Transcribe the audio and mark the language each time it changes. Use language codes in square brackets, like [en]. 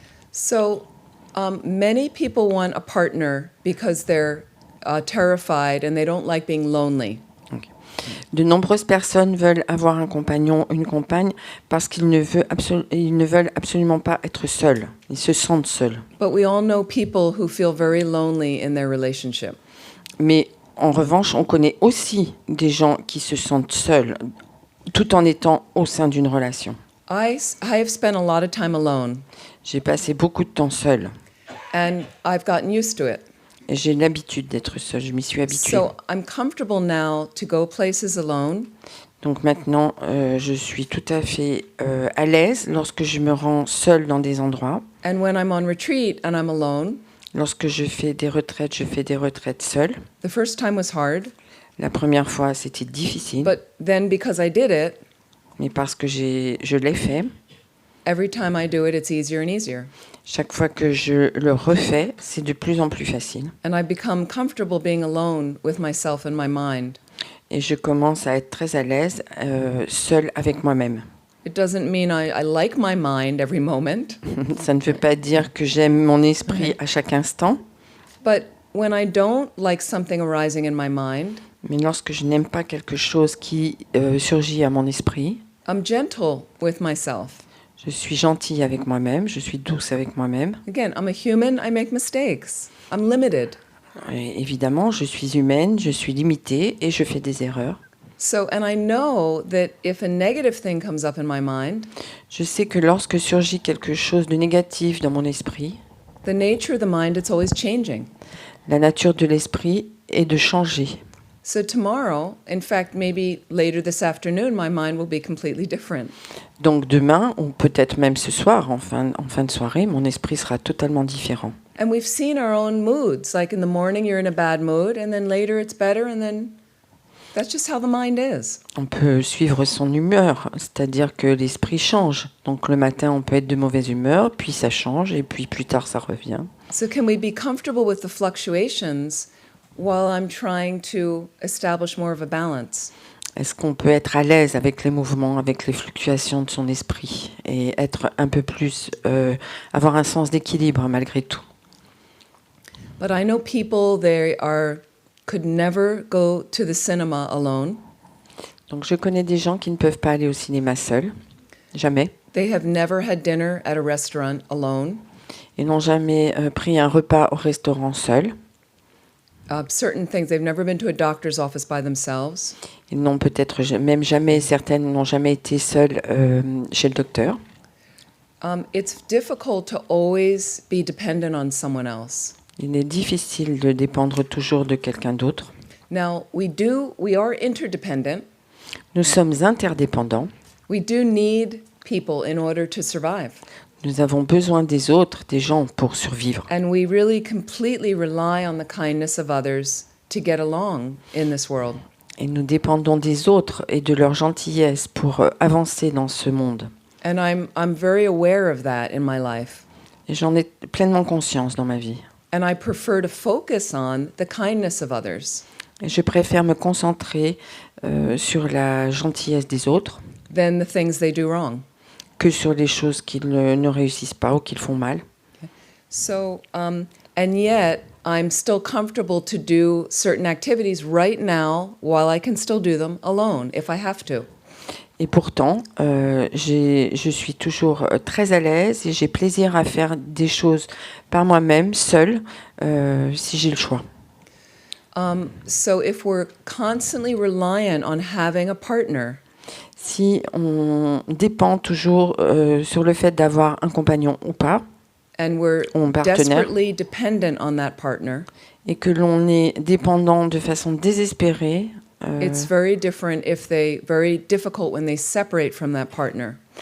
[en] So many people want a partner because they're terrified and they don't like being lonely. [fr] De nombreuses personnes veulent avoir un compagnon, une compagne, parce qu'ils ne veulent absolument pas être seuls. Ils se sentent seuls. [en] But we all know people who feel very lonely in their relationship. [fr] Mais en revanche, on connaît aussi des gens qui se sentent seuls, tout en étant au sein d'une relation. [en] I have spent a lot of time alone, [fr] J'ai passé beaucoup de temps seul. [en] and I've gotten used to it. [fr] Et j'ai l'habitude d'être seule, je m'y suis habituée. [en] So I'm comfortable now to go places alone. [fr] Donc maintenant, je suis tout à fait à l'aise lorsque je me rends seule dans des endroits. [en] And when I'm on retreat and I'm alone, [fr] Lorsque je fais des retraites seule. [en] the first time was hard, [fr] La première fois, c'était difficile, [en] but then because I did it, [fr] mais parce que je l'ai fait, [en] every time I do it, it's easier and easier. [fr] chaque fois que je le refais, c'est de plus en plus facile. [en] And I become comfortable being alone with myself and my mind. [fr] Et je commence à être très à l'aise, seule avec moi-même. [en] It doesn't mean I like my mind every moment, [fr] Ça ne veut pas dire que j'aime mon esprit à chaque instant, [en] but when I don't like something arising in my mind, [fr] mais lorsque je n'aime pas quelque chose qui surgit à mon esprit, [en] I'm gentle with myself. [fr] je suis gentille avec moi-même, je suis douce avec moi-même. [en] Again, I'm a human, I make mistakes. I'm limited. [fr] Et évidemment, je suis humaine, je suis limitée et je fais des erreurs. [en] So, and I know that if a negative thing comes up in my mind, [fr] Je sais que lorsque surgit quelque chose de négatif dans mon esprit, [en] the nature of the mind, it's always changing. [fr] la nature de l'esprit est de changer. [en] So tomorrow, in fact, maybe later this afternoon, my mind will be completely different. [fr] Donc demain, ou peut-être même ce soir, en fin de soirée, mon esprit sera totalement différent. [en] And we've seen our own moods. Like in the morning, you're in a bad mood, and then later it's better, and then that's just how the mind is. [fr] On peut suivre son humeur, c'est-à-dire que l'esprit change. Donc le matin, on peut être de mauvaise humeur, puis ça change, et puis plus tard, ça revient. [en] So can we be comfortable with the fluctuations while I'm trying to establish more of a balance? [fr] Est-ce qu'on peut être à l'aise avec les mouvements, avec les fluctuations de son esprit, et être un peu plus, avoir un sens d'équilibre malgré tout? [en] But I know people, could never go to the cinema alone. [fr] Donc je connais des gens qui ne peuvent pas aller au cinéma seuls, jamais. [en] They have never had dinner at a restaurant alone. [fr] Ils n'ont jamais pris un repas au restaurant seuls. [en] Certain things, they've never been to a doctor's office by themselves. [fr] Ils n'ont peut-être même jamais, certaines n'ont jamais été seules chez le docteur. [en] It's difficult to always be dependent on someone else. [fr] Il est difficile de dépendre toujours de quelqu'un d'autre. [en] Now, we are interdependent. [fr] Nous sommes interdépendants. [en] We do need people in order to survive. [fr] Nous avons besoin des autres, des gens pour survivre. [en] And we really completely rely on the kindness of others to get along in this world. [fr] Et nous dépendons des autres et de leur gentillesse pour avancer dans ce monde. [en] And I'm very aware of that in my life. [fr] Et j'en ai pleinement conscience dans ma vie. [en] And I prefer to focus on the kindness of others [fr] Et je préfère me concentrer sur la gentillesse des autres [en] than the things they do wrong. [fr] que sur les choses qu'ils ne réussissent pas ou qu'ils font mal. [en] So, and yet I'm still comfortable to do certain activities right now while I can still do them alone if I have to. [fr] Et pourtant, je suis toujours très à l'aise et j'ai plaisir à faire des choses par moi-même, seule, si j'ai le choix. [en] So if we're constantly reliant on having a partner, [fr] Si on dépend toujours sur le fait d'avoir un compagnon ou pas, [en] and we're [fr] ou un partenaire, [en] desperately dependent on that partner, [fr] et que l'on est dépendant de façon désespérée, [en] it's very difficult when they separate from that partner.